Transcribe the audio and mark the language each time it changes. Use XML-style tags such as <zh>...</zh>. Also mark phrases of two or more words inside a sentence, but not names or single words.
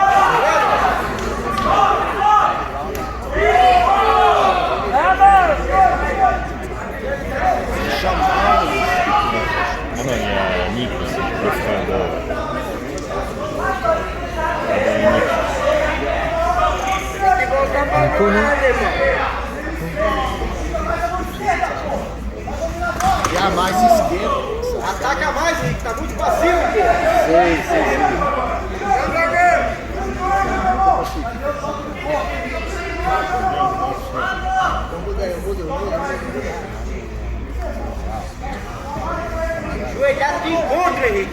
<fr>Ah non, il y a Nick aussi, le frère de. Nico, non?</fr> <pt>E a mais esquerda. Ataca mais, Henrique, tá muito passivo, pô. Sei, sei, sei. Joelhada de encontro, Henrique.</pt>